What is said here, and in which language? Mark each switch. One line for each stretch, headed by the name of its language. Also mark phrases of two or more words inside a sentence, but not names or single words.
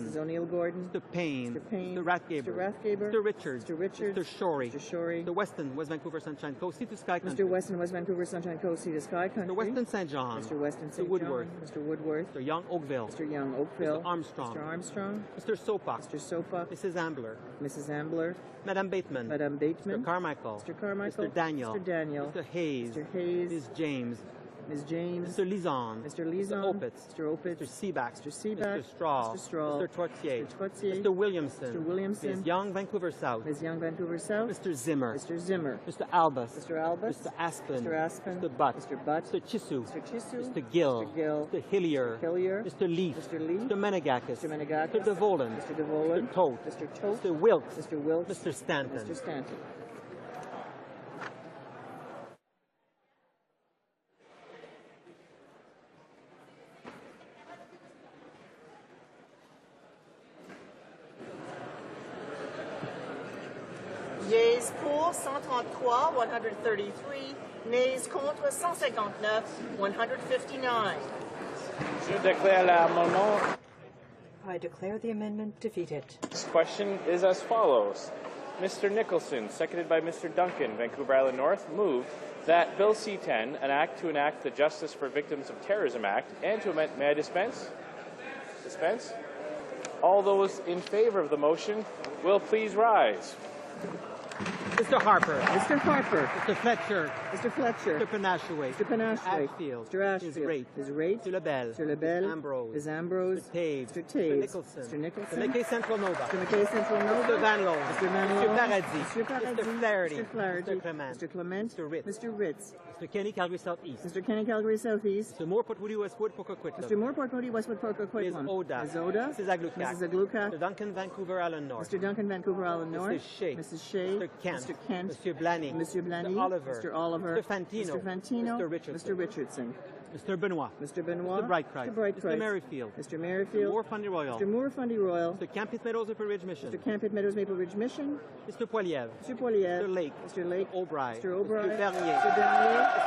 English: Mrs. O'Neill Gordon. Mr. Payne. Mr. Payne. Mr. Rathgaber. Mr. Rathgaber. Mr. Richards. Mr. Richards. Mr. Shorey. Mr. Shorey. Mr. Weston, West Vancouver Sunshine Coast, Sea to Sky Country. Mr. Weston, West Vancouver Sunshine Coast, Sea to Sky Country. Mr. Weston St. John. Mr. Weston St. Mr. Woodworth. John. Mr. Woodworth. Mr. Young Oakville. Mr. Young Oakville. Mr. Armstrong. Mr. Armstrong. Mr. Sopak. Mr. Sopak. Mrs. Ambler. Mrs. Ambler. Madame Bateman. Madame Bateman. Mr. Carmichael. Mr. Carmichael. Mr. Daniel. Mr. Daniel. Mr. Hayes. Mr. Hayes. Ms. James. Ms. James. Mr. Lizon. Mr. Lizon. Mr. Opitz. Mr. Opitz. Mr. Seaback. Mr. Seaback. Mr. Straw. Mr. Straw. Mr. Trottier. Mr. Trottier. Mr. Williamson. Mr. Williamson. Ms. Young, Vancouver South. Ms. Young, Vancouver South. Mr. Zimmer. Mr. Zimmer. Mr. Albus. Mr. Albus. Mr. Aspen. Mr. Aspen. Mr. Butt. Mr. Butt. Mr. Chisu. Mr. Chisu. Mr. Gill. Mr. Gill. Mr. Hillier. Mr. Hillier. Mr. Leaf. Mr. Leaf. Mr. Menegakis. Mr. Menegakis. Mr. DeVolen. Mr. DeVolen. Mr. Tote. Mr. Tote. Mr. Wilkes. Mr. Wilkes. Mr. Stanton. Mr. Stanton. Yeas pour 133, 133. Nays contre 159, 159.
French: Je déclare l'amendement.
English: I declare the amendment defeated. This question is as follows. Mr. Nicholson, seconded by Mr. Duncan, Vancouver Island North, moved that Bill C-10, an act to enact the Justice for Victims of Terrorism Act, and to amend... May I dispense? Dispense? All those in favor of the motion will please rise. Mr. Harper. Mr. Harper. Mr. Fletcher. Mr. Fletcher. Mr. Panashaway. Mr. Panashaway. Ashfield. Mr. Ashfield. Ms. Raitt. Ms. Raitt. Mr. Lebel. Mr. Lebel. Ms. Ambrose. Ms. Ambrose. Mr. Taves. Mr. Taves. Mr. Nicholson. Mr. Nicholson. Mr. McKay Central Nova. Mr. McKay Central Nova. Mr. Van Loan. Mr. Van Mr. Loan. Paradis. Mr. Paradis. Mr. Flaherty. Mr. Flaherty. Mr. Clement. Mr. Clement. Mr. Ritz. Mr. Ritz. Mr. Kenny, Calgary Southeast. Mr. Kenny, Calgary Southeast. Mr. Moore, Port Moody, Westwood, Pocahontas. Mr. Moore, Port Moody, Westwood, Pocahontas. Ms. Oda. Ms. Oda. Mrs. Aglukat. Mrs. Aglukat. Mr. Duncan, Vancouver Island North. Mr. Duncan, Vancouver Island North. Mrs. Shea. Mrs. Shea. Mr. Kent. Mr. Kent. Monsieur Blanny. Monsieur Blanny. Mr. Oliver. Mr. Oliver. Mr. Fantino. Mr. Fantino. Mr. Richardson. Mr. Richardson. Mr. Benoit. Mr. Benoit. Mr. Brightcroft. Mr. Brightcroft. Mr. Merrifield. Mr. Merrifield. Moore Fundy Royal. Mr. Moore Fundy Royal. Mr. Campit Meadows Maple Ridge Mission. Mr. Campit Meadows Maple Ridge Mission. Mr. Poiliev. Mr. Poiliev. Mr. Lake. Mr. Lake. O'Brien. Mr. O'Brien. Mr. Bernier. Mr. Bernier.